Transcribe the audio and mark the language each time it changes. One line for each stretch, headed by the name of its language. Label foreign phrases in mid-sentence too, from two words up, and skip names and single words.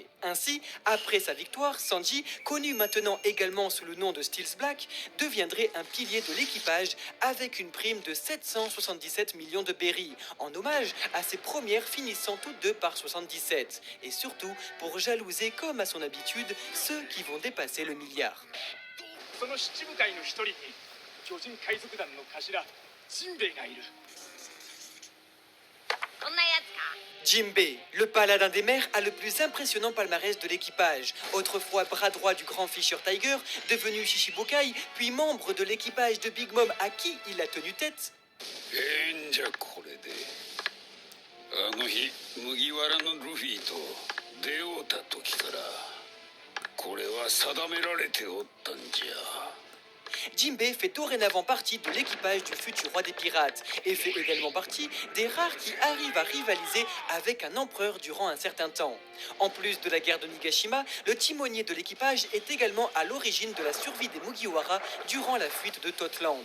French: Ainsi, après sa victoire, Sanji, connu maintenant également sous le nom de Steels Black, deviendrait un pilier de l'équipage avec une prime de 777 millions de berries, en hommage à ses premières finissant toutes deux par 77, et surtout pour jalouser comme à son habitude ceux qui vont dépasser le milliard.
Japanese: その七部会の一人に巨人海賊団の頭ジンベエがいる。こんなやつか。
French: Jinbei, le paladin des mers, a le plus impressionnant palmarès de l'équipage. Autrefois bras droit du grand Fisher Tiger, devenu Shishibukai, puis membre de l'équipage de Big Mom à qui il a tenu tête.
Japanese: んじゃこれであの日麦わらのルフィと出会うた時からこれは定められておったんじゃ。
French: Jinbei fait dorénavant partie de l'équipage du futur roi des pirates et fait également partie des rares qui arrivent à rivaliser avec un empereur durant un certain temps. En plus de la guerre de Nigashima, le timonier de l'équipage est également à l'origine de la survie des Mugiwara durant la fuite de Totland.